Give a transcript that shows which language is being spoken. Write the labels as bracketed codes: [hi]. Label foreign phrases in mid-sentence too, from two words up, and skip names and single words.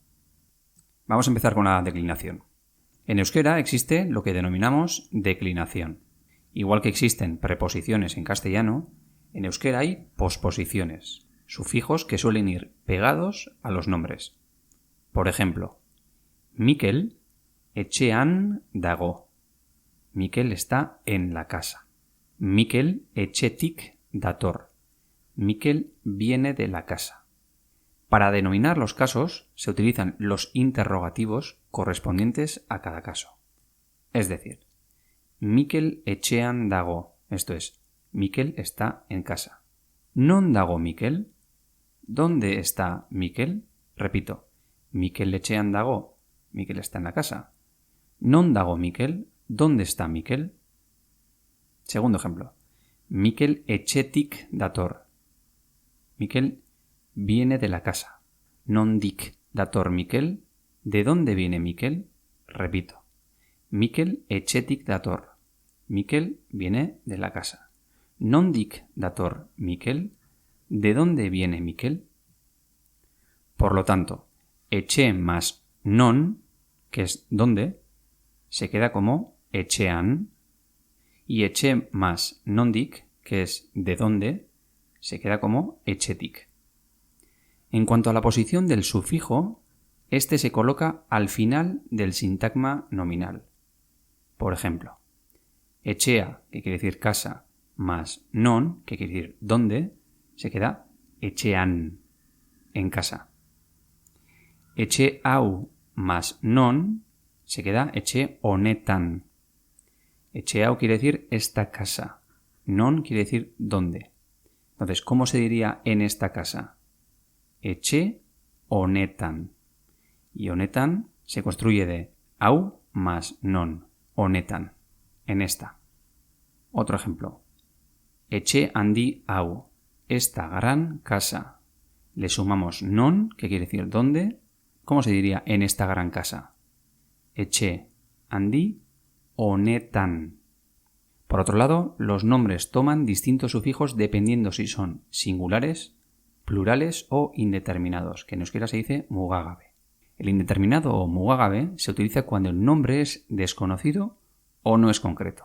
[es] Vamos a empezar con la declinación. En euskera existe lo que denominamos declinación. Igual que existen preposiciones en castellano, en euskera hay posposiciones, sufijos que suelen ir pegados a los nombres. Por ejemplo, [eu] Mikel etxean dago. [es] Mikel está en la casa. [eu] Mikel etxetik dator. [es] Mikel viene de la casa. Para denominar los casos se utilizan los interrogativos correspondientes a cada caso. Es decir, [eu] Mikel etxean dago, [es] esto es, Mikel está en casa. [eu] Non dago Mikel? [es] ¿Dónde está Mikel? Repito, [eu] Mikel etxean dago, [es] Mikel está en la casa. [eu] Non dago Mikel? [es] ¿Dónde está Mikel? Segundo ejemplo, [eu] Mikel etxetik dator. [es] Mikel viene de la casa. [eu] Nondik dator Mikel. [es] ¿De dónde viene Mikel? Repito. [eu] Mikel etxetik dator. [es] Mikel viene de la casa. [eu] Nondik dator Mikel. [es] ¿De dónde viene Mikel? Por lo tanto, etxe más non, que es dónde, se queda como etxean. Y etxe más nondik, que es de dónde, se queda como etxetik. En cuanto a la posición del sufijo, este se coloca al final del sintagma nominal. Por ejemplo, etxea, que quiere decir casa, más non, que quiere decir dónde, se queda etxean, en casa. [eu] Etxe hau más non, [es] se queda [eu] etxe honetan. Etxe hau [es] quiere decir esta casa. Non quiere decir dónde. Entonces, ¿cómo se diría en esta casa? [eu] Etxe honetan. [es] Y honetan se construye de hau más non. Honetan. En esta. Otro ejemplo. [eu] Etxe handi hau. [es] Esta gran casa. Le sumamos non, que quiere decir dónde. ¿Cómo se diría en esta gran casa? [eu] Etxe handi honetan. [es] Por otro lado, los nombres toman distintos sufijos dependiendo si son singulares, plurales o indeterminados, que en euskera se dice mugagabe. El indeterminado o mugagabe se utiliza cuando el nombre es desconocido o no es concreto.